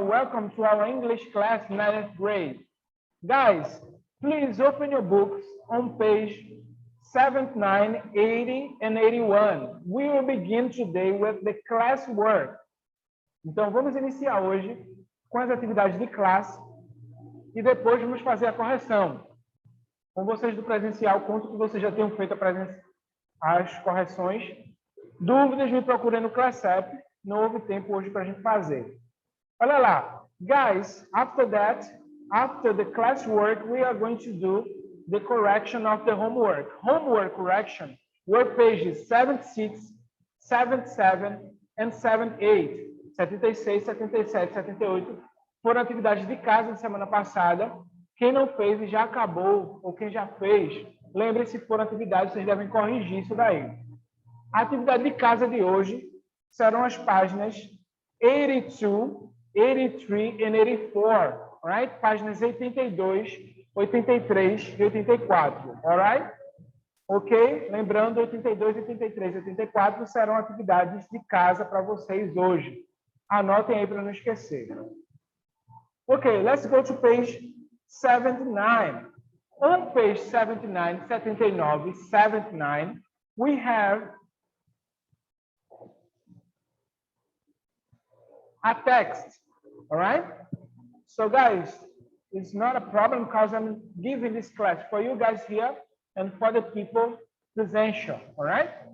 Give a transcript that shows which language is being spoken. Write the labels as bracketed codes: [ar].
[en] Welcome to our English class, 9th grade. Guys, please open your books on page 79, 80, and 81. We will begin today with the class work. [pt] Então, vamos iniciar hoje com as atividades de classe e depois vamos fazer a correção. Com vocês do presencial, conto que vocês já tenham feito as correções. Dúvidas, me procurem no Class App. Não houve tempo hoje para a gente fazer. Olha lá. [en] Guys, after that, after the classwork, we are going to do the correction of the homework. Homework correction were pages 76, 77 and 78. [pt] 76, 77, 78 foram atividades de casa de semana passada. Quem não fez e já acabou, ou quem já fez, lembre-se que foram atividades, vocês devem corrigir isso daí. A atividade de casa de hoje serão as páginas 82, 83 e 84, alright? Páginas 82, 83 e 84, alright? Ok? Lembrando, 82, 83 e 84 serão atividades de casa para vocês hoje. Anotem aí para não esquecer. [en] Ok, let's go to page 79. On page 79, 79, 79, we have a text, all right? So guys, it's not a problem because I'm giving this class for you guys here and for the people presential, all right?